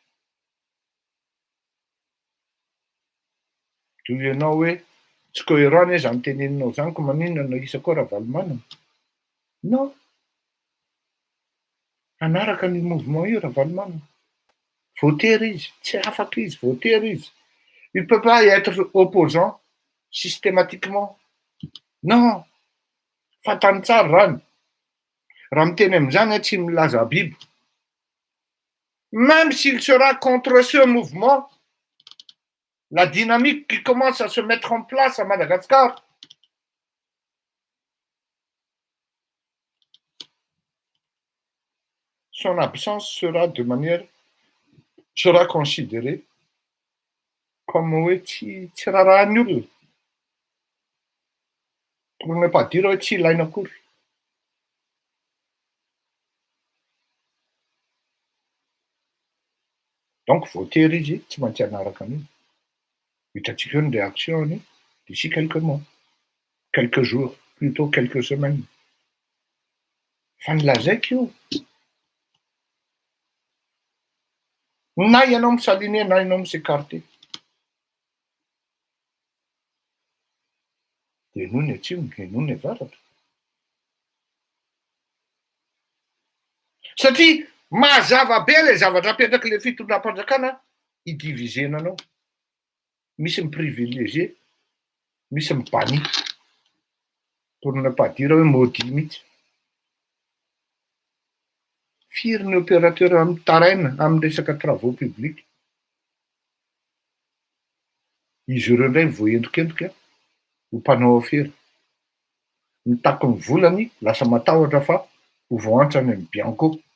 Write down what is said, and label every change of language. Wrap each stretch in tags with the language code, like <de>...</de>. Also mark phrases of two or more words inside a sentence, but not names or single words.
<mg>Toy ianao hoe tsy cohérent zany teneninao zany ko maninona isako raha valimanana? Non. Anaraka ny mouvement io raha valimanana. Voatery izy, tsy afaka izy, voatery izy.</mg> <fr>Il peut pas être opposant systématiquement. Non.</fr> <mg>Fantany tsara rany. Raha miteny amin'izany tsy milaza biby.</mg> <fr>Même s'il sera contre ce mouvement, la dynamique qui commence à se mettre en place à Madagascar, son absence sera considérée comme</fr> <mg>hoe tsy rarahan'ny olona.</mg> <fr>Pour ne pas dire</fr> <mg>hoe tsy ilaina akory. Donc voatery izy tsy maintsy hanaraka an'iny. Hitantsika eo ny réaction-ny</mg> <fr>d'ici quelques mois, quelques jours, plutôt quelques semaines.</fr> <mg>Fa nilazaiko io. Na ianao misaline, na ianao misécarté. Dia noho ny atsimo, dia noho ny avaratra. Satria mazava be ilay zavatra apetraka ilay fitondram-panjakana hidivizena anao. Misy miprivilégié, misy mibany.</mg> <fr>Pour ne pas dire hoe maudit mihitsy.</fr> <mg>Firy ny opérateur amin'ny taraina, amin'ny resaka</mg> <fr>travaux publics.</fr> <mg>Izy ireo indray voendokendoka ho mpanao afera. Mitaky ny volany, lasa matahotra fa ho voantsany amin'ny Bianco.</mg>